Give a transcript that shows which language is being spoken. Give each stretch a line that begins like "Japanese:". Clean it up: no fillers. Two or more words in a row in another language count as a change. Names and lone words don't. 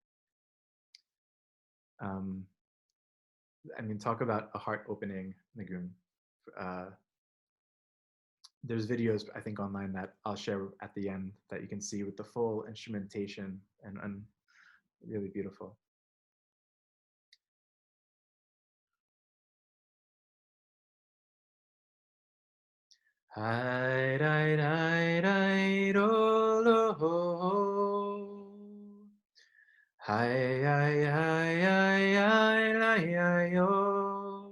English: I mean, talk about a heart-opening Niggun. There's videos, I think, online that I'll share at the end that you can see with the full instrumentation and really beautiful. Hi, hi, hi, hi, ro, lo, ho, ho. Hi, hi, hi, hi, hi, li, hi, yo.